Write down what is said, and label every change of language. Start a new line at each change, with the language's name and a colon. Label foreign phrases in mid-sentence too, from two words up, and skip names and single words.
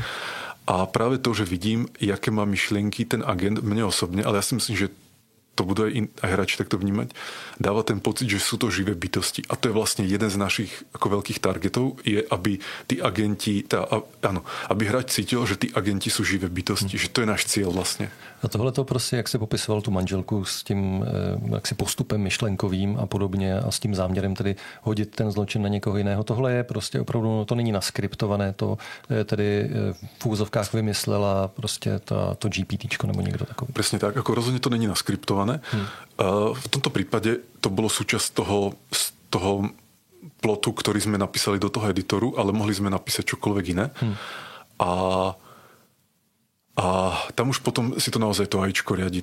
Slovak: A práve to, že vidím, jaké má myšlienky ten agent, mne osobne, ale ja si myslím, že to budú aj hráči takto vnímať, dáva ten pocit, že sú to živé bytosti. A to je vlastne jeden z našich ako veľkých targetov, je, aby tí agenti, aby hráč cítil, že tí agenti sú živé bytosti, že to je náš cieľ vlastne.
Czech: A tohle to prostě, jak si popisoval tu manželku s tím jaksi postupem myšlenkovým a podobně a s tím záměrem tedy hodit ten zločin na někoho jiného, tohle je prostě opravdu, to není naskriptované, to tedy v úzovkách vymyslela prostě to GPTčko nebo někdo takový.
Slovak: Presne tak, ako rozhodne to není naskriptované. V tomto prípade to bolo súčasť toho plotu, ktorý sme napísali do toho editoru, ale mohli sme napísať čokoľvek iné. A tam už potom si to naozaj to AIčko riadi.